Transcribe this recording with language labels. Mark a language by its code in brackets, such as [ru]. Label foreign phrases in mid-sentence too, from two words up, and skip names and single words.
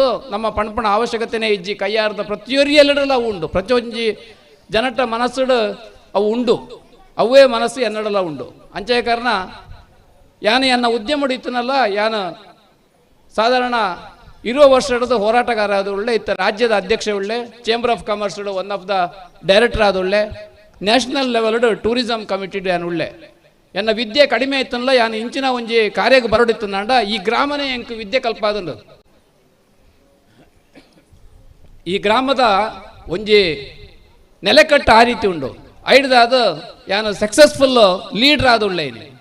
[tcy] ನಮ್ಮ ಪಣ್ಪಣ ಅವಶ್ಯಕತೆನೇ ಇಜ್ಜಿ ಕೈಯಾರದ ಪ್ರತಿಯೊರಿಯೆಲ್ಲಡಲ್ಲ ಅವು ಉಂಡು ಪ್ರತಿಯೊಂಜಿ ಜನಟ ಮನಸ್ಸುಡು ಅವು ಉಂಡು ಅವೇ ಮನಸ್ಸು ಎನ್ನಡಲ್ಲ ಉಂಡು ಅಂಚೆ ಕಾರಣ ಯಾನು ಎನ್ನ ಉದ್ಯಮ ಇತ್ತನಲ್ಲ ಯಾನು ಸಾಧಾರಣ 20 ವರ್ಷ ಹಿಡಿದು ಹೋರಾಟಗಾರ ಆದೊಳ್ಳೆ ಇತ್ತ ರಾಜ್ಯದ ಅಧ್ಯಕ್ಷ ಒಳ್ಳೆ ಚೇಂಬರ್ ಆಫ್ ಕಾಮರ್ಸ್ [en] one of the director [tcy] ಆದೊಳ್ಳೆ [en] national level tourism committee [tcy] ಯಾನು ಒಳ್ಳೆ ಎನ್ನ ವಿದ್ಯೆ ಕಡಿಮೆ ಆಯ್ತನಲ್ಲ ಯಾನು ಇಂಚಿನ ಒಂಜಿ ಕಾರ್ಯಕ್ಕೆ ಬರೋಡಿತ್ತಂಡ ಈ ಗ್ರಾಮನೇ ಎಂಕ್ ವಿದ್ಯೆ ಕಲ್ಪಾದಂಡು ಈ ಗ್ರಾಮದ ಒಂಜಿ ನೆಲೆಕಟ್ಟು ಆ ರೀತಿ ಉಂಡು ಐಡ್ದಾದ ಯಾನು [en] successful leader [tcy] ಆದೊಳ್ಳೆ ಇಲ್ಲಿ